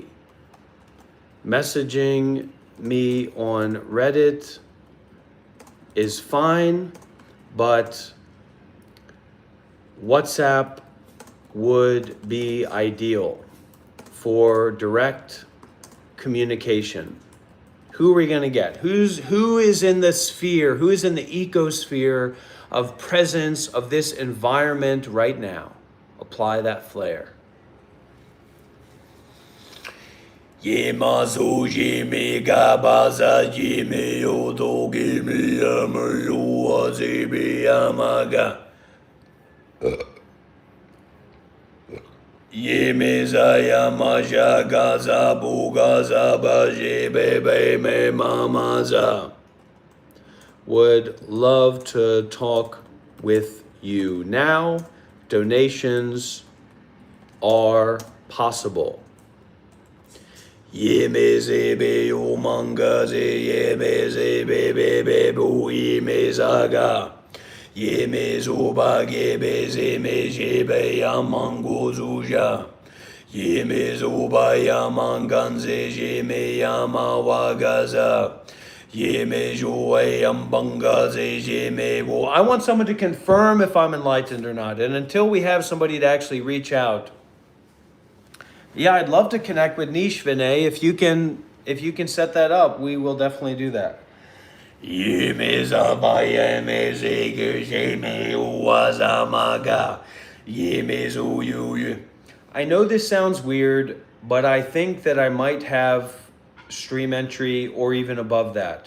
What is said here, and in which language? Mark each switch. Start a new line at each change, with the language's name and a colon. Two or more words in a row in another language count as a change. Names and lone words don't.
English: Messaging me on Reddit is fine, but WhatsApp would be ideal for direct communication. Who are we going to get? Who is in the sphere? Who is in the ecosphere of presence of this environment right now? Apply that flair. Yemazo jimi gabaza jimi odo gimi amayo azibi amaga. Yemezaya maja gaza bugaza baje bebe me mamaza. Would love to talk with you now. Donations are possible. Yemezebe umangaze yemezebe bebe bu yemezaga yemezuba gebeze mejebe yamangozuja yemezuba yamanganze jeme yamawagaza yemejuwe yambangaze jeme. I want someone to confirm if I'm enlightened or not, and until we have somebody to actually reach out. Yeah, I'd love to connect with Nish, Vinay. If you can set that up, we will definitely do that. I know this sounds weird, but I think that I might have stream entry or even above that.